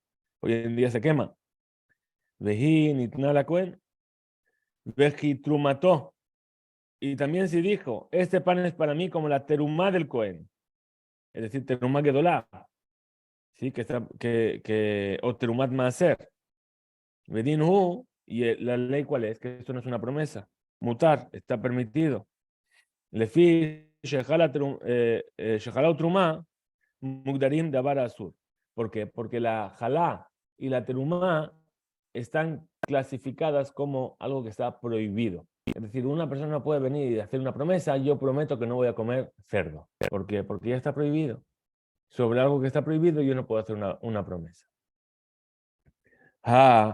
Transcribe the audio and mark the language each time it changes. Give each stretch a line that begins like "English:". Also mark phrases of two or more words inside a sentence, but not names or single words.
Spanish: Hoy en día se quema.
Hebrew: והיא נתנה לכהן. והיא תרומתו.
Spanish: Y también se dijo, este pan es para mí como la terumá del Cohen. Es decir,
Hebrew: תרומה גדולה.
Spanish: ¿Sí?
Hebrew: O תרומת מעשר. ודין הוא,
Spanish: y la ley cuál es, que esto no es una promesa. Mutar, está permitido.
Hebrew: לפי, שחלה תרומה, מוגדרים דבר אסור.
Spanish: ¿Por qué? Porque la jalá y la terumá están clasificadas como algo que está prohibido. Es decir, una persona no puede venir y hacer una promesa, yo prometo que no voy a comer cerdo. ¿Por qué? Porque ya está prohibido. Sobre algo que está prohibido yo no puedo hacer una promesa.